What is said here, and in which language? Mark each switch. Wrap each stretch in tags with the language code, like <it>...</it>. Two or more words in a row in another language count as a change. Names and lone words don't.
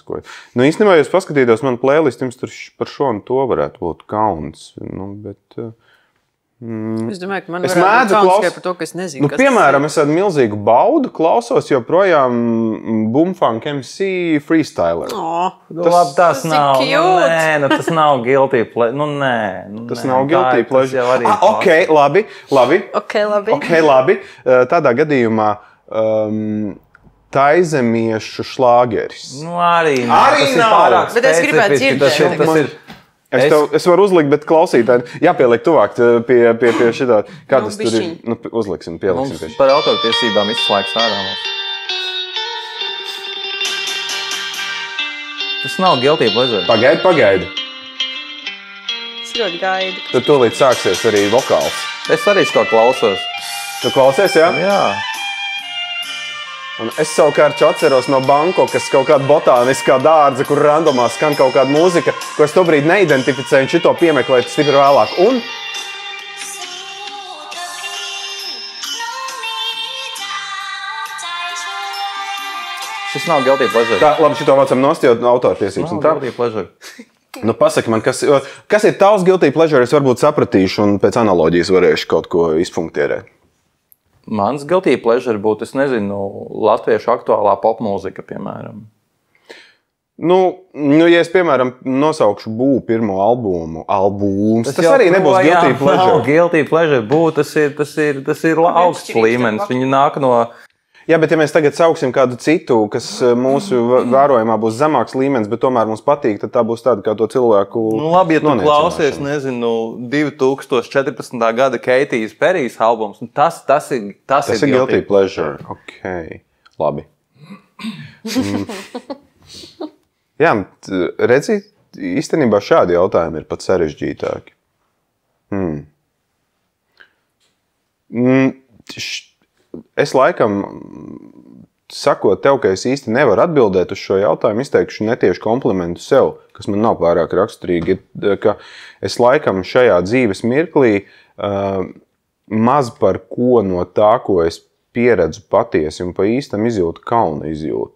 <lv>Īstenībā, ja jūs paskatītos manu playlistu, jums tur par šo un to varētu būt kauns. Bet... Es domāju, ka man varētu būt kauns tikai par to, ka es nezinu, kas piemēram, es ar milzīgu baudu klausos joprojām Bumfunk MC Freestyler. Tas nav, tas nav</lv> <en>guilty pleasure.</en> <lv>Tas nav</lv> <en>guilty pleasure.</en> <lv>Ok, labi. Ok, labi. Tādā gadījumā taizemiešu šlāgeris. Nu, arī Arī nav. Bet es gribētu dzirdēt. Es varu uzlikt, bet klausītāji jāpieliek tuvāk pie šitā. Kā tas tur ir? bišķiņ. Nu, uzliksim, pieliksim pie Mums par autortiesībām viss laiks ārā mums. Tas nav</lv> <en>guilty pleasure.</en> <lv>Pagaidi. Es ļoti gaidu. Tur tūlīt sāksies arī vokāls. Es arī šo klausos. Tu klausies, jā? Jā. Un es savukārt atceros no Bankokas kaut kāda botāniskā dārza, kur randomā skan kaut kāda mūzika, ko es tobrīd neidentificēju un šito piemeklēju stipri vēlāk. Un Šis nav</lv> <en>guilty pleasure.</en> <lv>tā, labi, šito vācam nost, jo autortiesības un tā.</lv> <en>Guilty pleasure.</en> <lv>Nu, pasaki man, kas ir tavs</lv> <en>guilty pleasure,</en> <lv>es varbūt sapratīšu un pēc analoģijas varēšu kaut ko izpunktierēt. Mans</lv> <en>guilty pleasure</en> <lv>būtu, es nezinu, latviešu aktuālā popmūzika, piemēram. Nu, ja es, piemēram, nosaukšu Bū pirmo albums, tas arī nebūs</lv> <en>guilty pleasure.</en> <lv>Nav</lv> <en>guilty pleasure.</en> <lv>Bū, tas ir augsts līmenis. Viņi nāk no... Jā, bet ja mēs tagad sauksim kādu citu, kas mūsu vērojumā būs zemāks līmenis, bet tomēr mums patīk, tad tā būs tāda kā to cilvēku Nu, labi, ja tu klausies, noniecināšana. nezinu, 2014. gada Keitijas Perijas albums, nu, tas ir Tas ir</lv> <en>guilty pleasure.</en> <lv>Ok, labi. Jā, redzi, īstenībā šādi jautājumi ir pat sarežģītāki. Es laikam, sakot tev, ka es īsti nevaru atbildēt uz šo jautājumu, izteikšu netieši komplimentu sev, kas man nav pārāk raksturīgi, ka es laikam šajā dzīves mirklī maz par ko no tā, ko es pieredzu patiesi un pa īstam izjūtu kauna izjūtu.</lv>